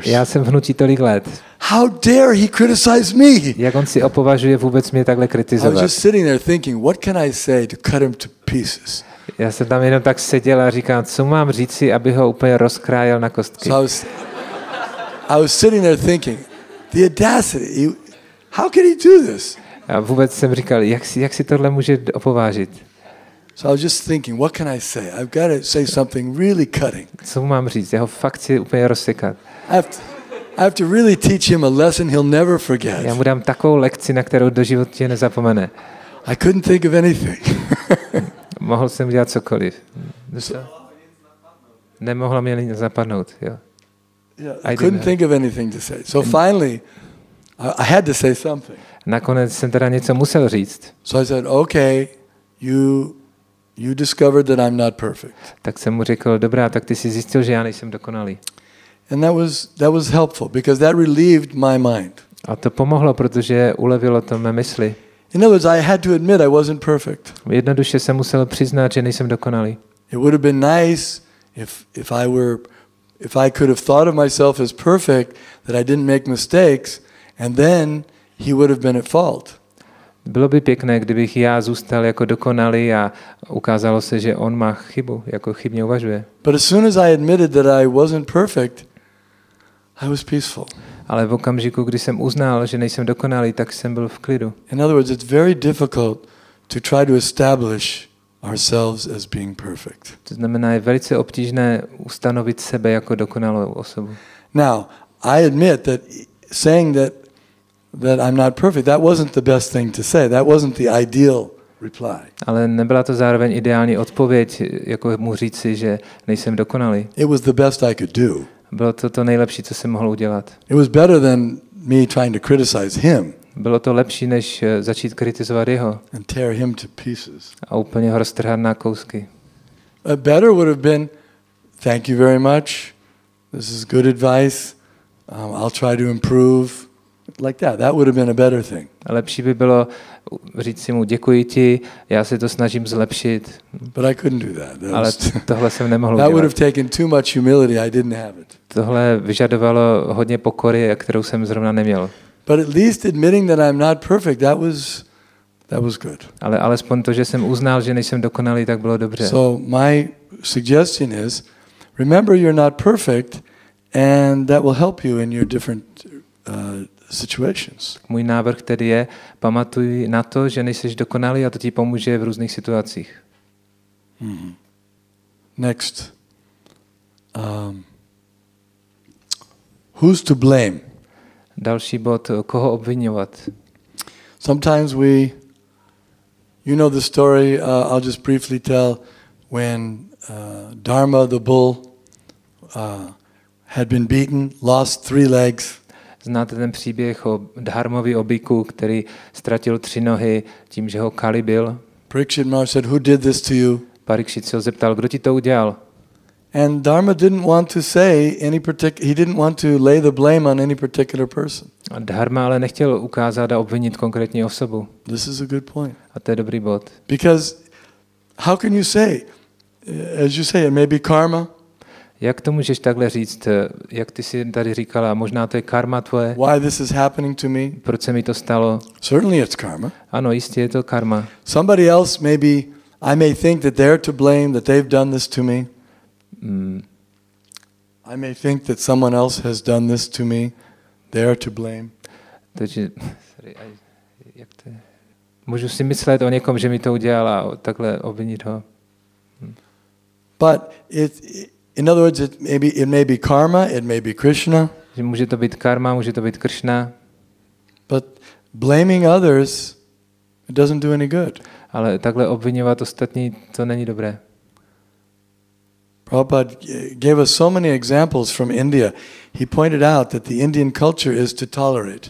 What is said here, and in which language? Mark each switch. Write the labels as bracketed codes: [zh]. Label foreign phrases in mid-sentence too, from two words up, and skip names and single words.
[cs] Já jsem v hnutí tolik let. [en] How dare he criticize me? [cs] Jak on si opovažuje vůbec mě takhle kritizovat? [en] I was just sitting there thinking, what can I say to cut him to pieces? [cs] Já jsem tam jenom tak seděl a říkal, co mám říci, aby ho úplně rozkrájel na kostky. [en] So I was sitting there thinking, the audacity. How can he do this? [cs] A vůbec jsem říkal, jak si tohle může opovážit? [en] So I was just thinking, what can I say? I've got to say something really cutting. [cs] Co mám říct? Já ho fakt chci úplně rozsekat. [en] I I have to really teach him a lesson he'll never forget. [cs] Já mu dám takovou lekci, na kterou do životě nezapomene. [en] I couldn't think of anything. [cs] Mohl jsem dělat cokoliv. Nemohlo mě nic zapadnout. Jo. [en] Yeah, I couldn't think of anything to say. So finally, I had to say something. [cs] Nakonec jsem teda něco musel říct. [en] So I said, okay, you discovered that I'm not perfect. [cs] Tak jsem mu řekl, dobrá, tak ty jsi zjistil, že já nejsem dokonalý. [en] And that was helpful because that relieved my mind. [cs] A to pomohlo, protože ulevilo to mé mysli. [en] In other words, I had to admit I wasn't perfect. [cs] Jednoduše jsem musel přiznat, že nejsem dokonalý. [en] It would have been nice if I could have thought of myself as perfect, that I didn't make mistakes, and then he would have been at fault. [cs] Bylo by pěkné, kdybych já zůstal jako dokonalý a ukázalo se, že on má chybu, jako chybně uvažuje. [en] But as soon as I admitted that I wasn't perfect, I was peaceful. [cs] Ale v okamžiku, kdy jsem uznal, že nejsem dokonalý, tak jsem byl v klidu. [en] In other words, it's very difficult to try to establish ourselves as being perfect. [cs] To znamená, je velice obtížné ustanovit sebe jako dokonalou osobu. [en] Now, I admit that saying that I'm not perfect, that wasn't the best thing to say. That wasn't the ideal reply. [cs] Ale nebyla to zároveň ideální odpověď, jako mu říci, že nejsem dokonalý. [en] It was the best I could do. [cs] Bylo to nejlepší, co jsem mohl udělat. [en] It was better than me trying to criticize him. [cs] Bylo to lepší, než začít kritizovat jeho. [en] And tear him to pieces. [cs] A úplně ho roztrhat na kousky. [en] Better would have been, thank you very much. This is good advice. I'll try to improve. Like that. That would have been a better thing. [cs] A lepší by bylo říct si mu děkuji ti, já se to snažím zlepšit. [en] But I couldn't do that. [cs] Ale tohle jsem nemohl udělat. [en] That would have taken too much humility. I didn't have it. [cs] Tohle vyžadovalo hodně pokory, kterou jsem zrovna neměl. [en] But at least admitting that I'm not perfect, that was good. [cs] Ale alespoň to, že jsem uznal, že nejsem dokonalý, tak bylo dobře. [en] So my suggestion is, remember you're not perfect, and that will help you in your different situations. [cs] Můj návrh tedy je, pamatuj na to, že nejseš dokonalý a to ti pomůže v různých situacích. [en] Next. Who's to blame? [cs] Další bod, koho obvinovat. [en] Sometimes you know the story, I'll just briefly tell, when Dharma the bull had been beaten, lost 3 legs. [cs] Znáte ten příběh o Dharmovi o biku, který ztratil 3 nohy tím, že ho Kali bil? [en] Parikshit Maharaj said, "Who did this to you?" [cs] Parikshit se ho zeptal, kdo ti to udělal? [en] And Dharma didn't want to say he didn't want to lay the blame on any particular person. [cs] A Dharma ale nechtěl ukázat a obvinit konkrétní osobu. [en] This is a good point. [cs] A to je dobrý bod. [en] Because how can you say, as you say, it may be karma? [cs] Jak to můžeš takhle říct, jak ty si tady říkala, možná to je karma tvoje? [en] Why this is happening to me? [cs] Proč se mi to stalo? [en] Certainly it's karma. [cs] Ano, jistě je to karma. [en] Somebody else I may think that they're to blame, that they've done this to me. I may think that someone else has done this to me. They're to blame. [cs] Takže, jak to je? Můžu si myslet o někom, že mi to udělal a takhle obvinit ho. [en] But in other words, it may be karma, it may be Krishna. [cs] Že může to být karma, může to být Krishna. [en] But blaming others, it doesn't do any good. [cs] Ale takhle obvinovat ostatní, to není dobré. [en] Prabhupada gave us so many examples from India. He pointed out that the Indian culture is to tolerate.